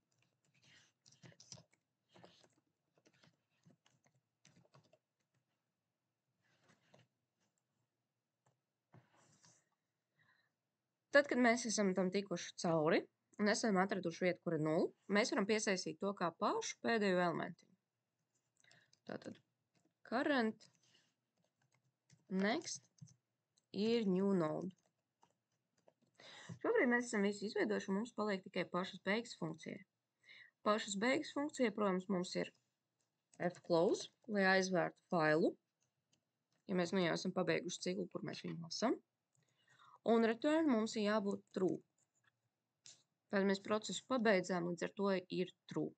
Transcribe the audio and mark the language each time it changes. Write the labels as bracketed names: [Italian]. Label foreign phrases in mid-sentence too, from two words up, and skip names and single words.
[Latvian] Tad, kad mēs esam tam tikuši cauri un esam atraduši vietu, kur ir 0, mēs varam piesaistīt to kā pašu pēdējo elementu. Tātad [English] current next [Latvian] ir [English] new node. [Latvian] Šobrīd mēs esam visu izveidojuši un mums paliek tikai pašas beigas funkcija. Pašas beigas funkcija, protams, mums ir fclose, lai aizvērtu failu, ja mēs jau esam pabeiguši ciklu, kur mēs viņu lasam. Un return mums ir jābūt true. Tad mēs procesu pabeidzām, līdz ar to ir true.